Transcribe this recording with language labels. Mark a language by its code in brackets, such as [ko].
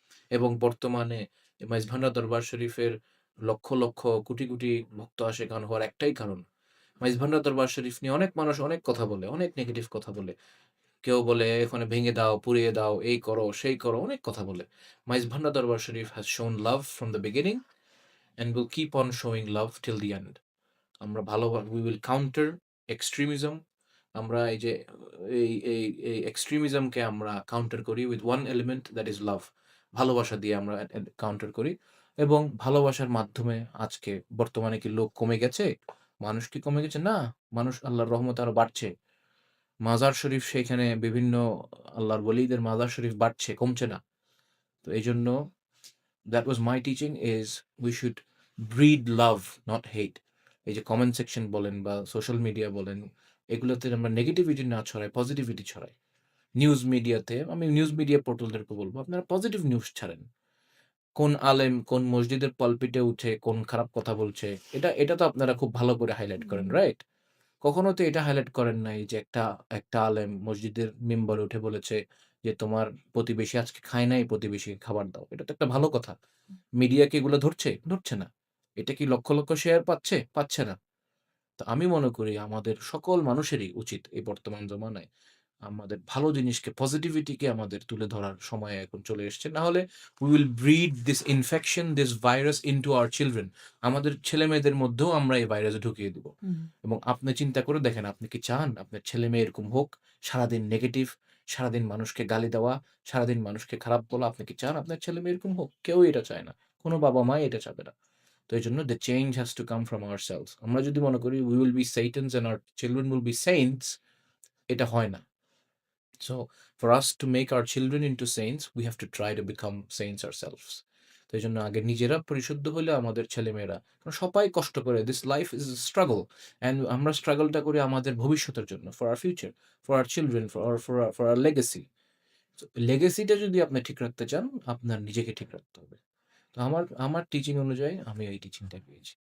[bn] এবং বর্তমানে মাইজভান্ডার দরবার শরীফের লক্ষ, লক্ষ কোটি, কোটি ভক্ত আশেকান হওয়ার একটাই কারণ। মাইজভান্ডার দরবার শরীফ নিয়ে অনেক মানুষ অনেক কথা বলে, অনেক নেগেটিভ কথা বলে। কেউ বলে এখানে ভেঙে দাও, পুড়িয়ে দাও, এই করো, সেই করো, অনেক কথা বলে। [en] Maizbhandar Darbar Sharif has shown love from the beginning and will keep on showing love till the end. [bn] আমরা [en] we will counter extremism. [bn] আমরা এই যে এই এক্সট্রিমিজমকে আমরা কাউন্টার করি [en] with one element that is love. [bn] ভালোবাসা দিয়ে আমরা কাউন্টার করি এবং ভালোবাসার মাধ্যমে আজকে বর্তমানে কি লোক কমে গেছে? মানুষ কি কমে গেছে? না, মানুষ আল্লাহর রহমতে আরো বাড়ছে। মাজার শরীফ সেখানে বিভিন্ন আল্লাহর ওলিদের মাজার শরীফ বাড়ছে, কমছে না। তো এইজন্য [en] that was my teaching is we should breed love, not hate. [bn] এই যে কমেন্ট সেকশন বলেন বা সোশ্যাল মিডিয়া বলেন, এগুলোতে আমরা নেগেটিভিটি না ছড়াই, পজিটিভিটি ছড়াই। নিউজ মিডিয়াতে আমি নিউজ মিডিয়া পোর্টালদেরকে বলব, আপনারা পজিটিভ নিউজ ছাড়েন। কোন আলেম, কোন মসজিদের পলপিটে উঠে কোন খারাপ কথা বলছে, এটা তো আপনারা খুব ভালো করে হাইলাইট করেন, হুম। [en] Right? [bn] কখনো তো এটা হাইলাইট করেন নাই যে একটা আলেম মসজিদের মিম্বরে উঠে বলেছে যে, "তোমার প্রতিবেশী আজকে খায় নাই, প্রতিবেশীকে খাবার দাও।" এটা তো একটা ভালো কথা। মিডিয়া কি এগুলো ধরছে? ধরছে না। এটা কি লক্ষ, লক্ষ শেয়ার পাচ্ছে? পাচ্ছে না। তো আমি মনে করি আমাদের সকল মানুষেরই উচিত এই বর্তমান জমানায় আমাদের ভালো জিনিসকে, পজিটিভিটিকে আমাদের তুলে ধরার সময় এখন চলে এসছে। না হলে [en] we will breed this infection, this virus into our children. [bn] আমাদের ছেলেমেয়েদের মধ্যেও আমরা এই ভাইরাস ঢুকিয়ে দিব। হুম। এবং আপনি চিন্তা করে দেখেন, আপনি কি চান আপনার ছেলেমেয়ে এরকম হোক? সারাদিন নেগেটিভ, সারাদিন মানুষকে গালি দেওয়া, সারাদিন মানুষকে খারাপ বলা। আপনি কি চান আপনার ছেলেমেয়ে এরকম হোক? কেউই এটা চায় না। কোন বাবা-মাই এটা চাবে না। তো এজন্য [en] the change has to come from ourselves. [bn] আমরা যদি মনে করি [en] we will be Satans and our children will be saints, [bn] এটা হয় না। [en] So for us to make our children into saints, we have to try to become saints ourselves. [bn] তো এইজন্য আগে নিজেরা পরিশুদ্ধ হলে আমাদের ছেলেমেয়েরা, কারণ সবাই কষ্ট করে। [en] This life is a struggle and [bn] আমরা স্ট্রাগলটা করি আমাদের ভবিষ্যতের জন্য, [en] for our future, for our children, for our legacy. [bn] So legacy-টা যদি আপনি ঠিক রাখতে চান, আপনার নিজেকে ঠিক রাখতে হবে। তো আমার আমার টিচিং অনুযায়ী আমি এই টিচিংটা পেয়েছি।